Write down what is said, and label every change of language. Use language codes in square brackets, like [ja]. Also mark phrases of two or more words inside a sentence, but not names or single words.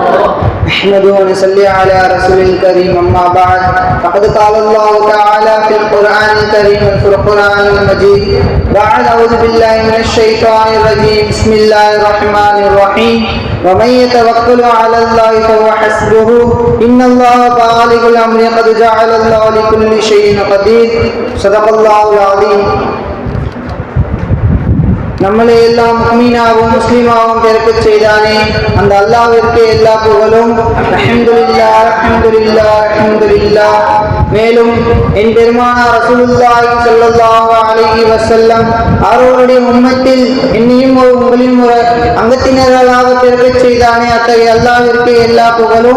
[ar] نحمده ونصلي على رسول الكريم. أما بعد فقد قال الله تعالى في القرآن الكريم والفرقان المجيد بعد أعوذ بالله من الشيطان الرجيم بسم الله الرحمن الرحيم ومن يتوكل على الله فهو حسبه إن الله بالغ الأمر قد جعل الله لكل شيء قدير صدق الله العظيم. [ta] நம்மளை எல்லாம் முஃமினாவும் முஸ்லிமாவும் பிறக்கச் செய்தானே அந்த அல்லாஹ்விற்கு எல்லா புகழும். [ar] الحمد لله الحمد لله الحمد لله. [ta] மேலும் என் பெருமானார் [ar] رسول الله صلى الله عليه وسلم [ta] அவர்களுடைய உம்மத்தில் என்னையும் உங்களின் ஒரு அங்கத்தினர்களாக பிறக்கச் செய்தானே அத்தகைய அல்லாஹ்விற்கு எல்லா புகழும்.